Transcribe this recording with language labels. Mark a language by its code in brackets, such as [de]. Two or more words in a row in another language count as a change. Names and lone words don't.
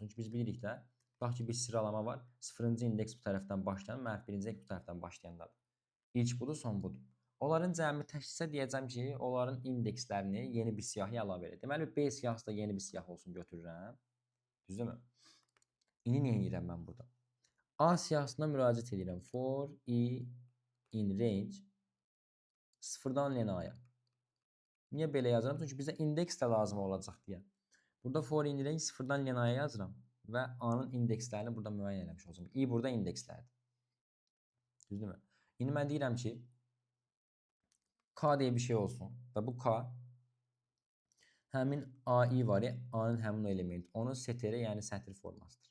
[az] Çünki biz bilirik də, bax ki bir sıralama var. 0-cı indeks bu tərəfdən başlayan, -1-ci indeks bu tərəfdən başlayandadır. İlk budur, son budur. Onların cəmi təkcə deyəcəm ki, onların indekslərini yeni bir siyahıya əlavə edir. Deməli, B siyahısı da yeni bir siyah olsun götürürəm. Düzdürmü? İndi nə edirəm mən burada? A siyahısına müraciət edirəm. [en] For i in range [az] 0-dan N-aya. Niyə belə yazıram? Çünki bizə indeks də lazım olacaq deyə. Burada [en] for in range [az] 0-dan N-aya yazıram. və A-nın indekslərini burada müəyyən eləmiş olacağım. I burada indekslərdir. Düzdürmü? İndi mən deyirəm ki, K diye bir şey olsun və bu K həmin AI var ya, A-nın həmin o elementi, onun seteri, yəni sətr formasıdır.